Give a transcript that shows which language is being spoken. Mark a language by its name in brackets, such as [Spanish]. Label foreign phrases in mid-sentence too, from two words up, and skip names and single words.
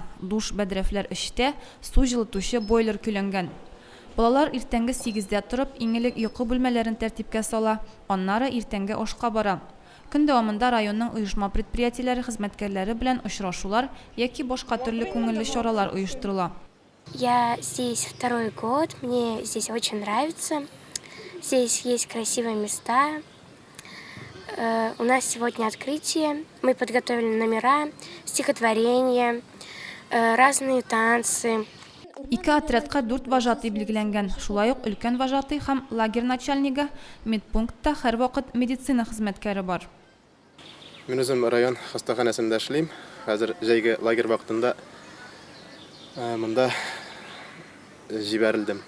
[Tatar] Душ, бәдрәфләр эчтә, су җылытучы бойлер көйләнгән. Балалар иртәнге 8дә торып, иңелек йокы бүлмәләрен тәртипкә сала, аннары иртәнге ашка бара. Көн дәвамында районның оешма предприятиеләре хезмәткәрләре белән очрашулар яки башка төрле күңелле чаралар оештырыла. [Russian] Я здесь второй год, мне здесь очень нравится. Здесь есть красивые места. У нас сегодня открытие. Мы подготовили номера, стихотворения, разные танцы. [Tatar] 2 отрядка 4 вожатый билгеләнгән. Шулай ук өлкән вожатый һәм лагерь начальнигы, медпунктта һәр вакыт медицина хезмәткәре бар. Мин үзем район хастаханәсендә эшлим. Хәзер җәйге лагерь вакытында монда җибәрелдем.